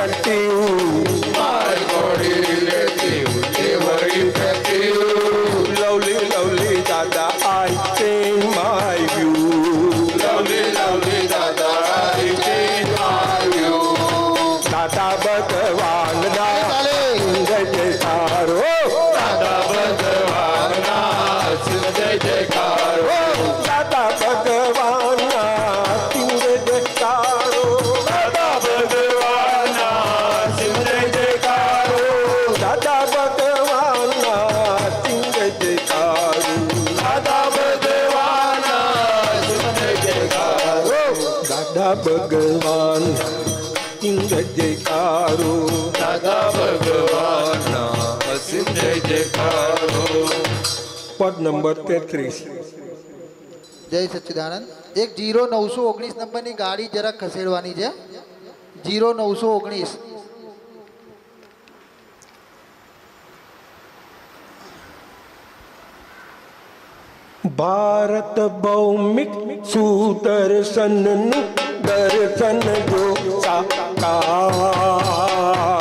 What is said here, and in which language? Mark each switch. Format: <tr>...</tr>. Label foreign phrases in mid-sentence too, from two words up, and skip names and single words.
<en>effective. My body relative, ever effective. Lovely, lovely Dada, I change my view. Lovely, lovely Dada, I change my view.</en> <gu>દાદા ભગવાન ના જય જયકારો. દાદા ભગવાન ના જય જયકારો. દાદા ભગવાન ના જય જયકારો. દાદા ભગવાન ના જય જયકારો. દાદા ભગવાન ના જય જયકારો. દાદા ભગવાન ના જય જયકારો. દાદા ભગવાન જય જયકારો. દાદા ભગવાન ના જય જયકારો. પદ નંબર 33. જય સચ્ચિદાનંદ. એક 0919 નંબરની ગાડી જરાક ખસેડવાની છે. 0919.</gu> <hi>भारत भौमिक सुदर्शन दर्शन जो साकार.</hi>